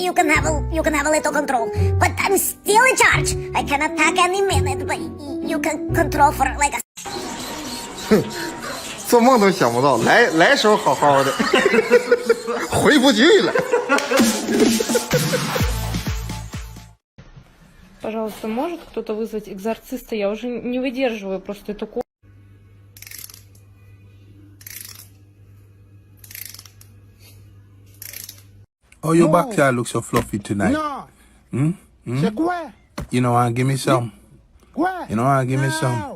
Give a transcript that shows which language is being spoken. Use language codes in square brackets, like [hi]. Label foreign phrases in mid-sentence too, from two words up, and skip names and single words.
[en] You can have a little control, but I'm still in charge. I can attack any minute, but you can control for like a. [zh] 做梦都想不到，来时候好好的，回不去了。 [ru] Пожалуйста, может кто-то вызвать экзорциста? Я уже не выдерживаю просто эту комнату. [en] Oh, your backyard looks so fluffy tonight. No, [fr] C'est quoi? [en] You know, give me some. [fr] Quoi? [en] You know, give me some. No.